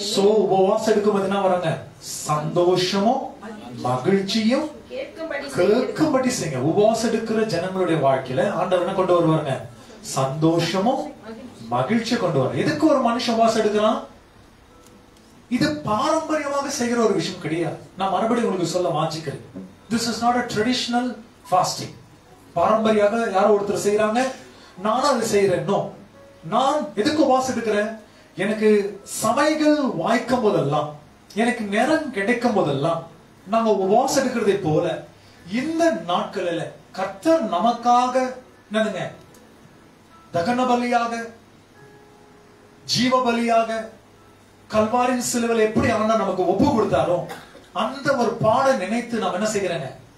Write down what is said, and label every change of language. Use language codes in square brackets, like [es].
[ta] So உபவாசம் எடுக்கும்போது என்ன வராங்க? சந்தோஷமும் மகிழ்ச்சியும் கேட்கும்படி செய்யுங்க. உபவாசம் எடுக்கிற ஜனங்களுடைய வாழ்க்கையில ஆண்டவர் என்ன கொண்டு வருவாங்க? சந்தோஷமும் மகிழ்ச்சி கொண்டு வர. எதுக்கு ஒரு மனுஷன் உபவாசம் எடுக்கிறான்? இது பாரம்பரியமாக செய்கிற ஒரு விஷயம் கிடையாது. நான் மறுபடியும் உங்களுக்கு சொல்ல வாஞ்சிக்கிறேன். [en] This is not a traditional fasting. [ta] பாரம்பரியாக யாரோ ஒருத்தர் செய்யறாங்க, நானும் அதை செய்யறேன். நான் எதுக்கு உபவாசம் எடுக்கிறேன்? எனக்கு சமைகள் வாய்க்கும் போதெல்லாம், எனக்கு நேரம் கிடைக்கும் போதெல்லாம் நாங்க உபவாசம் எடுக்கிறதை போல இந்த நாட்களில் கர்த்தர் நமக்காக என்னதுங்க, தகன பலியாக, ஜீவ பலியாக, கல்வாரின் சிலுவையில் எப்படி ஆனா நமக்கு ஒப்பு கொடுத்தாரோ அந்த ஒரு பாட நினைத்து நாம் என்ன செய்கிறேங்க?